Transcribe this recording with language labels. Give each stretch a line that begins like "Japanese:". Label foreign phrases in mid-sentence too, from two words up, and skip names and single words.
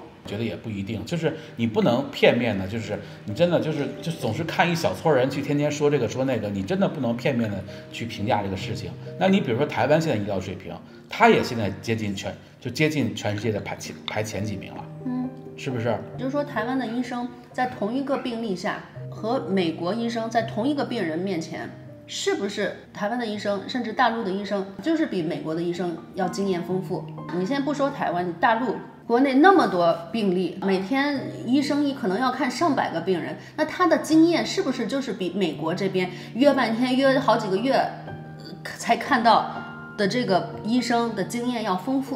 Chinese: 我覺得也不一定，就是你不能片面的，就是你真的就總是看一小撮人去天天說這個說那個，你真的不能片面的去評價這個事情。那你比如說台灣現在醫療水平，它也現在接近全世界的排前幾名了，是不是？就是說台灣的醫生在同一個病例下和美國醫生在同一個病人面前，是不是台灣的醫生甚至大陸的醫生就是比美國的醫生要經驗豐富？你先不說台灣，大陸國內那麼多病例，每天醫生可能要看上百個病人，那他的經驗是不是就是比美國這邊約半天約好幾個月才看到的這個醫生的經驗要豐富？